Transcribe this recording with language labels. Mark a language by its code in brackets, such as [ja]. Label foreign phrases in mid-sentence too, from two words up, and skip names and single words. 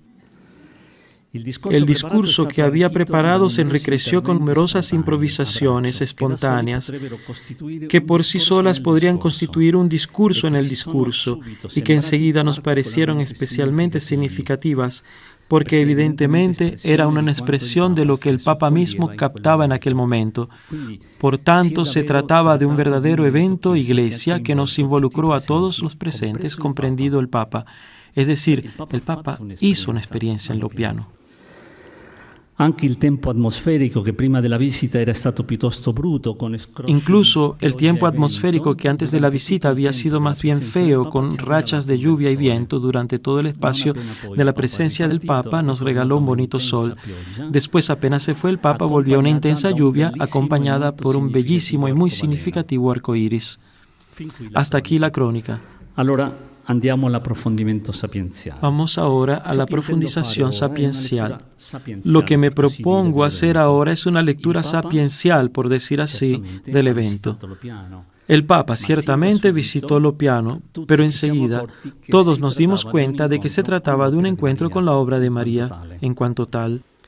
[es] El discurso que había preparado se enriqueció con numerosas improvisaciones espontáneas que por sí solas podrían constituir un discurso en el discurso y que enseguida nos parecieron especialmente significativas porque evidentemente era una expresión de lo que el Papa mismo captaba en aquel momento. Por tanto, se trataba de un verdadero evento iglesia que nos involucró a todos los presentes, comprendido el Papa. Es decir, el Papa hizo una experiencia en lo piano. [it] Anche il tempo atmosferico che prima della visita era stato piuttosto bruto, con [es] Incluso el tiempo atmosférico que antes de la visita había sido más bien feo, con rachas de lluvia y viento durante todo el espacio de la presencia del Papa, nos regaló un bonito sol. Después, apenas se fue el Papa, volvió una intensa lluvia acompañada por un bellísimo y muy significativo arco iris. Hasta aquí la crónica. [it] Allora, andiamo all'approfondimento sapienziale. [es] Vamos ahora a la profundización sapiencial. Lo que me propongo hacer ahora es una lectura sapiencial, por decir así, del evento. El Papa ciertamente visitó lo piano, pero enseguida todos nos dimos cuenta de que se trataba de un encuentro con la obra de María en cuanto tal.